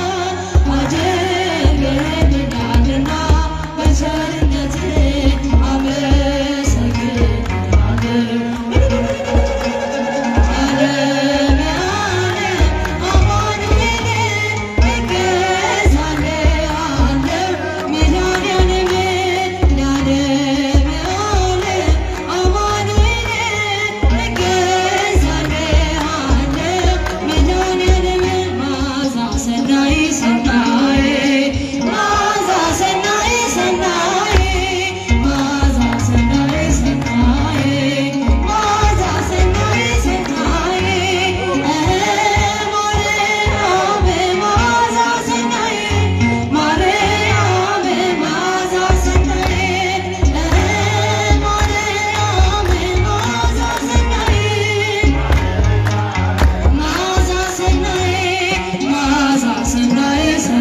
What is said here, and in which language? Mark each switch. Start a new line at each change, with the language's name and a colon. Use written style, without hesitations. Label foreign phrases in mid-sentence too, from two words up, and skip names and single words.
Amharic: አድርገህልኛልና በቸርነትህ አመሰግንሃለሁ
Geez: ለዓለመ ዓለም
Amharic: አማኑኤል እገዛልሃለሁ መድኃኔዓለም
Geez: ለዓለመ ዓለም
Amharic: አማኑኤል እገዛልሃለሁ መድኃኔዓለም
Geez: መዓዛ ሰናይ ሰናይ መዓዛ ሰናይ ሰናይ መዓዛ ሰናይ ሰናይ መዓዛ ሰናይ ሰናይ ማርያም መዓዛ ሰናይ ማርያም መዓዛ ሰናይ ማርያም መዓዛ ሰናይ መዓዛ ሰናይ መዓዛ ሰናይ